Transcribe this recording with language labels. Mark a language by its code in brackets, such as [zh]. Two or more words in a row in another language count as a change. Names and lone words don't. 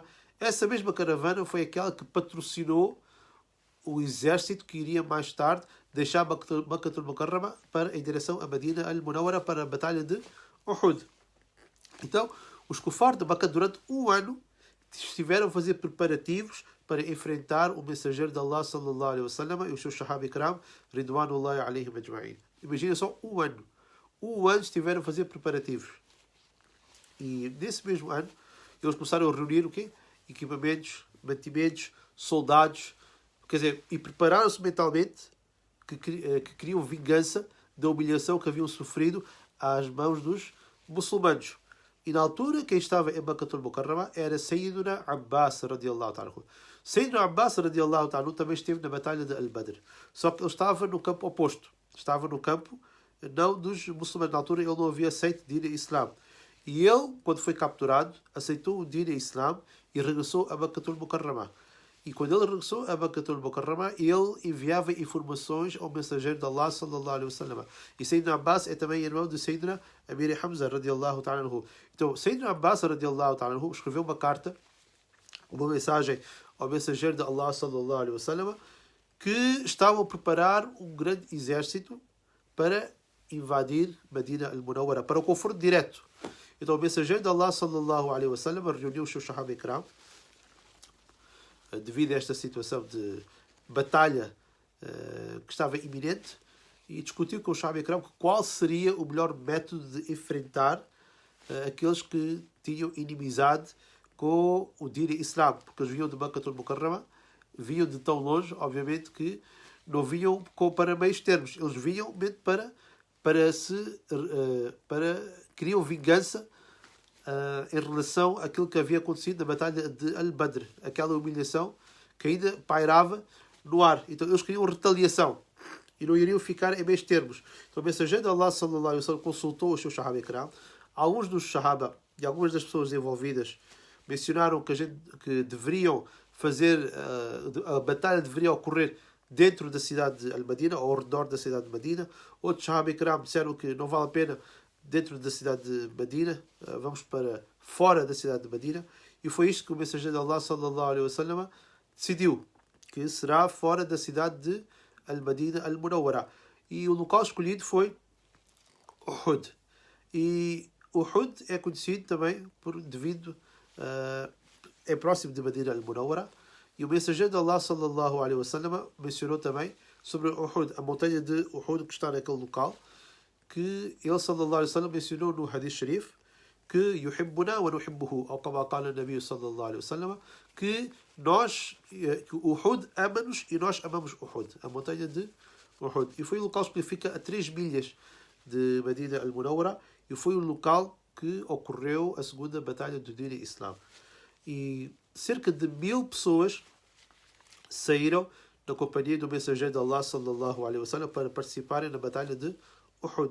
[pt] Essa mesma caravana foi aquela que patrocinou o exército que iria mais tarde deixar Makkatul Mukarramah para em direção a Medina al-Munawwara para a batalha de Uhud. Então, os kufar de Makkah durante um ano estiveram a fazer preparativos para enfrentar o mensageiro de Allah [ar] صلى الله عليه وسلم [pt] e os seus [ar] صحابة كرام رضوان الله عليهم أجمعين. [pt] Imagina só um ano. Um ano estiveram a fazer preparativos. E nesse mesmo ano eles começaram a reunir o quê? Equipamentos, mantimentos, soldados, quer dizer, e prepararam-se mentalmente que queriam vingança da humilhação que haviam sofrido às mãos dos muçulmanos. E na altura, quem estava em Makkatul Mukarramah era Sayyiduna Abbas [ar] رضي الله تعالى. [pt] Sayyiduna Abbas [ar] رضي الله تعالى [pt] também esteve na batalha de Al-Badr. Só que ele estava no campo oposto. Estava no campo, não dos muçulmanos. Na altura ele não havia aceito o [ar] دين إسلام. [pt] E ele, quando foi capturado, aceitou o [ar] دين إسلام [pt] e regressou a Makkatul Mukarramah. E quando ele regressou a Makkatul Mukarramah, ele enviava informações ao mensageiro de Allah [ar] صلى الله عليه وسلم. [pt] E Sayyidina Abbas é também irmão de Sayyidina Amir Hamza [ar] رضي الله تعالى عنه. [pt] Então, Sayyidina Abbas [ar] رضي الله تعالى عنه [pt] escreveu uma carta, uma mensagem ao mensageiro de Allah [ar] صلى الله عليه وسلم, [pt] que estavam a preparar um grande exército para invadir Medina al-Munawwara, para o confronto direto. Então, o mensageiro de Allah [ar] صلى الله عليه وسلم [pt] reuniu os seus [ar] صحابة كرام [pt] devido a esta situação de batalha que estava iminente e discutiu com os [ar] صحابة كرام [pt] qual seria o melhor método de enfrentar aqueles que tinham inimizade com o [ar] دين إسلام, [pt] porque eles vinham de Makkatul Mukarramah, vinham de tão longe, obviamente, que não vinham para meios termos, eles vinham para queriam vingança em relação àquilo que havia acontecido na batalha de Al-Badr, aquela humilhação que ainda pairava no ar. Então eles queriam retaliação e não iriam ficar em meios termos. Então o mensageiro de Allah [ar] صلى الله عليه وسلم [pt] consultou os seus [ar] صحابة كرام. [pt] Alguns dos Sahaba e algumas das pessoas envolvidas mencionaram que deveriam fazer a batalha deveria ocorrer dentro da cidade de Al-Madina ou ao redor da cidade de Medina. Outros [ar] صحابة كرام [pt] disseram que não vale a pena dentro da cidade de Medina, vamos para fora da cidade de Medina, e foi isto que o mensageiro de Allah [ar] صلى الله عليه وسلم [pt] decidiu, que será fora da cidade de Al-Madina al-Munawwara. E o local escolhido foi Uhud. E Uhud é conhecido também devido é próximo de Medina al-Munawwara, e o mensageiro de Allah [ar] صلى الله عليه وسلم [pt] mencionou também sobre Uhud, a montanha de Uhud que está naquele local, que ele [ar] صلى الله عليه وسلم [pt] mencionou no [ar] حديث شريف [pt] que [ar] يحبنا ونحبه, [pt] ou como qala o Nabi [ar] صلى الله عليه وسلم, [pt] que Uhud ama-nos e nós amamos Uhud, a montanha de Uhud. E foi o local que fica a 3 milhas de Medina al-Munawwara e foi o local que ocorreu a segunda batalha do [ar] دين إسلام. [pt] E cerca de 1000 pessoas saíram na companhia do mensageiro de Allah [ar] صلى الله عليه وسلم [pt] para participarem na batalha de Uhud.